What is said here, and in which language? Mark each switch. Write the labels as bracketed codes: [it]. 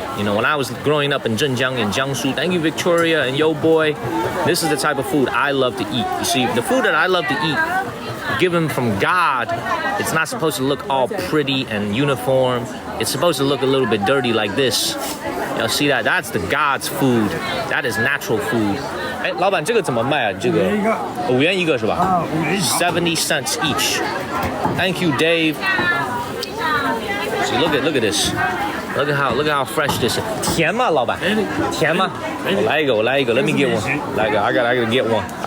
[en] You know, when I was growing up in Zhenjiang and Jiangsu. Thank you, Victoria and Yo Boy. This is the type of food I love to eat. You see, the food that I love to eat, given from God, it's not supposed to look all pretty and uniform. It's supposed to look a little bit dirty like this. You'll see that? That's the God's food. That is natural food. [zh] 哎，老板，这个怎么卖啊？这个5元一个是吧？ [en] 70 cents each. Thank you, Dave. See, look at this. Look at how fresh this is. [zh] 甜吗，老板？甜吗？我来一个。 [en] Let me get one. [zh] 来一个 [en] I gotta get one.